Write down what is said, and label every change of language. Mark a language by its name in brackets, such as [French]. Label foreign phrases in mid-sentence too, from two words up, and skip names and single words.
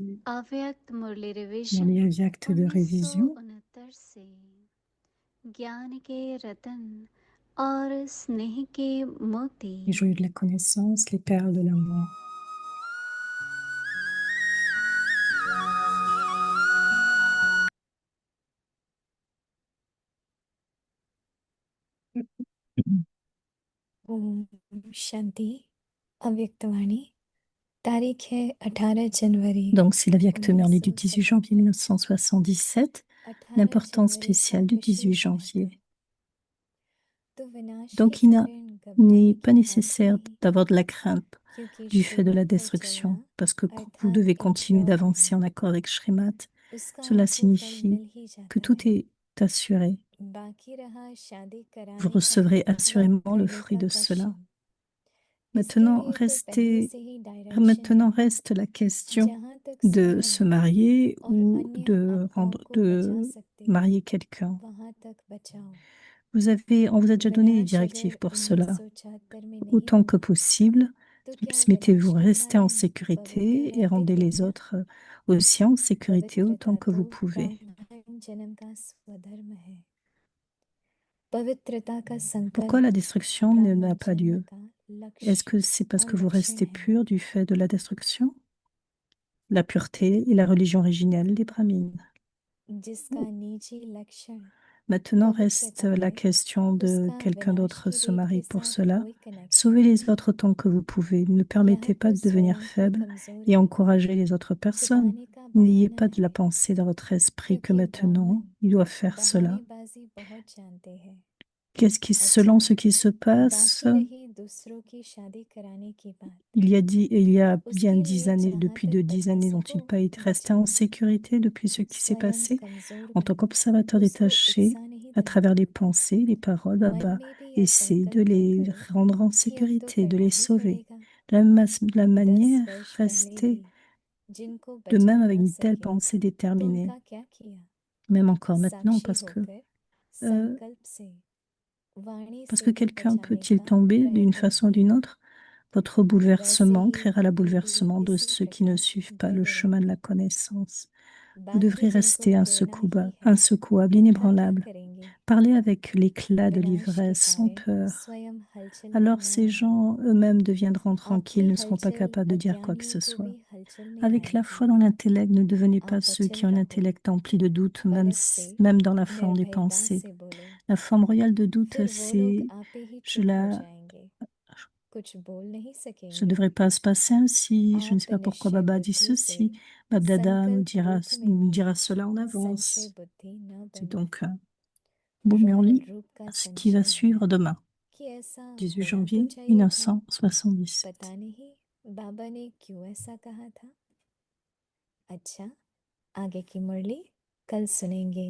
[Hindi] अव्यक्त मुरली [French] Mon [Hindi] रिवीजन [French] livre acte de révision. [Hindi] 1969 से ज्ञान के रतन और स्नेह के मोती [French] Les joyaux de la connaissance, les perles de l'amour. [Hindi] ओम शांति अव्यक्तवाणी तारीख है 18 जनवरी [French] Donc, c'est la Vierge Merlue du 18 janvier 1977, [Hindi] 18 [French] l'importance [Hindi] जनवरी [French] spéciale [Hindi] का [French] du 18 [Hindi] विशेष [French] janvier. [Hindi] महत्व। तो विनाश [French] Donc, [Hindi] के [French] il [Hindi] कारण [French] n'est [Hindi] घबराने [French] pas [Hindi] की बात [French] nécessaire [Hindi] नहीं, [French] d'avoir de la crainte [Hindi] क्योंकि [French] du fait de la [Hindi] श्रीमत पर [French] destruction, [Hindi] चलना [French] parce que vous [Hindi] अर्थात [French] devez [Hindi] एक [French] continuer [Hindi] दौड़ [French] d'avancer en [Hindi] है, [French] accord avec Shrimat. [Hindi] उसका [French] Cela [Hindi] आपको फल [French] signifie [Hindi] मिल ही [French] que [Hindi] जाता [French] tout [Hindi] है। [French] est assuré. [Hindi] बाकी रहा शादी [French] Vous [Hindi] कराने का [French] recevrez [Hindi] व [French] assurément le [Hindi] करने [French] fruit [Hindi] का [French] de cela. [Hindi] क्वेश्चन। इसके [French] Maintenant, [Hindi] लिए तो पहले से ही डायरेक्शन [French] maintenant [Hindi] है, [French] reste la question [Hindi] जहाँ तक [French] de [Hindi] स्वयं [French] se marier [Hindi] और [French] ou [Hindi] अन्य [French] de [Hindi] आत्माओं को बचा [French] de [Hindi] सकते हो, [French] marier quelqu'un. [Hindi] वहाँ तक बचाओ। [French] On vous a déjà donné des [Hindi] विनाश [French] directives [Hindi] अगर [French] pour cela. [Hindi] 1974 में नहीं [French] Autant que [Hindi] हुआ, [French] possible, [Hindi] तो क्या [French] mettez-vous, [Hindi] विनाश के [French] restez en [Hindi] कारण [French] sécurité [Hindi] पवित्र [French] et [Hindi] रहते [French] rendez [Hindi] हो [French] les [Hindi] क्या? [French] autres aussi en sécurité autant [Hindi] पवित्रता [French] que [Hindi] तो [French] vous pouvez. [Hindi] ब्राह्मण जन्म का स्वधर्म है। पवित्रता का [French] Pourquoi [Hindi] संकल्प [French] la destruction n'a [Hindi] ब्राह्मण [French] pas [Hindi] जन्म [French] lieu? [Hindi] का [French] Est-ce [Hindi] लक्ष्य [French] que c'est parce [Hindi] और [French] que vous [Hindi] लक्षण [French] restez [Hindi] है। [French] pur du fait de la destruction? La pureté et la religion originelle des Brahmines. [Hindi] जिसका निजी लक्षण [French] Maintenant reste [Hindi] पवित्रता [French] la [Hindi] है, [French] question de [Hindi] उसका [French] quelqu'un [Hindi] विनाश [French] d'autre [Hindi] की [French] se [Hindi] रेत [French] marie [Hindi] के [French] pour [Hindi] साथ [French] cela. [Hindi] कोई कनेक्शन [French] Sauvez [Hindi] नहीं। [French] les autres autant que vous pouvez. Ne [Hindi] यह [French] permettez pas [Hindi] तो [French] de devenir [Hindi] स्वयं की [French] faible [Hindi] कमजोरी [French] et [Hindi] को [French] encourager les autres personnes. [Hindi] छुपाने का [French] N'ayez [Hindi] बहाना [French] pas de la [Hindi] है, [French] pensée dans votre esprit que [Hindi] क्योंकि [French] maintenant [Hindi] ब्राह्मण [French] il doit faire cela. [Hindi] बहानेबाजी बहुत जानते हैं। [French] Qu'est-ce qui, [Hindi] अच्छा, [French] selon ce qui se passe, [Hindi] बाकी रही दूसरों की शादी कराने की बात। [French] il y a bien [Hindi] उसके [French] 10 [Hindi] लिए [French] années, [Hindi] जहाँ [French] depuis [Hindi] तक [French] de 10 [Hindi] बचा [French] années, [Hindi] सको [French] n'ont-ils pas été restés en [Hindi] बचाओ। [French] sécurité depuis ce qui s'est [Hindi] स्वयं [French] passé? [Hindi] कमजोर [French] En tant [Hindi] बनो, [French] qu'observateur [Hindi] उसको [French] détaché, [Hindi] उत्साह नहीं देना, [French] à travers les pensées, les paroles, [Hindi] मन [French] Baba [Hindi] में भी यह [French] essaie de [Hindi] संकल्प न [French] les [Hindi] करो [French] rendre en [Hindi] कि अब तो [French] sécurité, de [Hindi] करना [French] les [Hindi] ही [French] sauver. [Hindi] पड़ेगा। [French] De la [Hindi] 10 [French] manière, [Hindi] वर्ष पहले [French] rester [Hindi] भी जिनको [French] de [Hindi] बचा [French] même avec [Hindi] न [French] une telle [Hindi] सके [French] pensée [Hindi] तो [French] déterminée, [Hindi] उनका क्या किया? [French] même encore maintenant, [Hindi] साक्षी होकर संकल्प से वाणी [French] parce [Hindi] से [French] que [Hindi] भी [French] quelqu'un [Hindi] बचाने [French] peut-il [Hindi] का [French] tomber d'une [Hindi] प्रयत्न [French] façon ou d'une [Hindi] किया। [French] autre, votre [Hindi] वैसे [French] bouleversement [Hindi] ही [French] créera le [Hindi] तुम भी [French] bouleversement de [Hindi] इसी [French] ceux qui ne [Hindi] प्रकार [French] suivent pas [Hindi] बढ़ [French] le [Hindi] बढ़ो। [French] chemin de la connaissance. Vous [Hindi] बाकी [French] devrez [Hindi] जिनको [French] rester [Hindi] प्रेरणा [French] insecouable, [Hindi] ही है [French] insecouable, [Hindi] वो क्या [French] inébranlable. [Hindi] करेंगे? [French] Parlez avec l'éclat de [Hindi] विनाश के [French] l'ivresse, sans [Hindi] कारण [French] peur. [Hindi] स्वयं हलचल में [French] Alors [Hindi] न [French] ces [Hindi] आए। [French] gens eux-mêmes deviendront tranquilles, [Hindi] आपकी [French] ne seront pas [Hindi] हलचल [French] capables de dire quoi que [Hindi] अज्ञानियों [French] ce [Hindi] को [French] soit. [Hindi] भी हलचल में [French] Avec la [Hindi] लाएगी। [French] foi dans l'intellect, ne devenez pas [Hindi] आप [French] ceux [Hindi] अचल [French] qui ont un [Hindi] रहो, [French] intellect empli de doute, même, [Hindi] पलक से [French] même dans la forme des [Hindi] निर्भयता [French] pensées. [Hindi] से बोलो। [French] La forme royale de doute, [Hindi] फिर वो लोग [French] c'est... [Hindi] आपे ही [French] Je [Hindi] चुप हो [French] la... [Hindi] जाएंगे, कुछ बोल नहीं [French] Ça ne [Hindi] सकेंगे। [French] devrait pas se passer ainsi. Je ne [Hindi] आप [French] sais pas pourquoi [Hindi] निश्चय [French] Baba dit [Hindi] बुद्धि से [French] ceci. Babdada nous [Hindi] संकल्प रूप में [French] nous [Hindi] भी [French] dira cela en [Hindi] संशय [French] avance. [Hindi] बुद्धि न [French] C'est [Hindi] बनो। [French] donc bon, mais on [Hindi] रॉयल [French] lit [Hindi] रूप का [French] ce qui va [Hindi] संशय है [French] suivre demain, [Hindi] कि ऐसा [French] 18 [Hindi] होना तो [French] janvier [Hindi] चाहिए था। [French] 1977. [Hindi] पता नहीं बाबा ने क्यों ऐसा कहा था। अच्छा, आगे की मुरली कल सुनेंगे।